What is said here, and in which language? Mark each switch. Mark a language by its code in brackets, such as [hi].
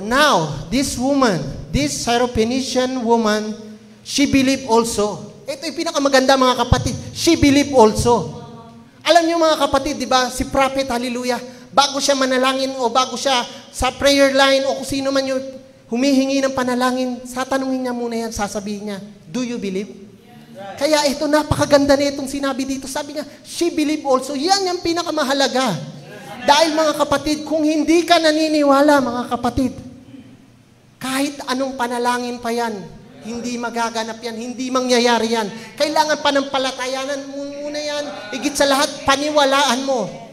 [en] Now, this woman, this Syrophoenician woman, she believed also. [tl] Ito yung pinakamaganda mga kapatid. [en] She believed also. [tl] Alam niyo mga kapatid, di ba, si prophet, hallelujah, bago siya manalangin o bago siya sa prayer line o kung sino man yung humihingi ng panalangin, satanungin niya muna yan, sasabihin niya, [en] do you believe? [tl] Kaya ito, napakaganda na itong sinabi dito. Sabi niya, [en] she believed also. [tl] Yan yung pinakamahalaga. Dahil mga kapatid, kung hindi ka naniniwala, mga kapatid, kahit anong panalangin pa yan, hindi magaganap yan, hindi mangyayari yan. Kailangan panampalatayanan muna yan. Higit sa lahat, paniwalaan mo.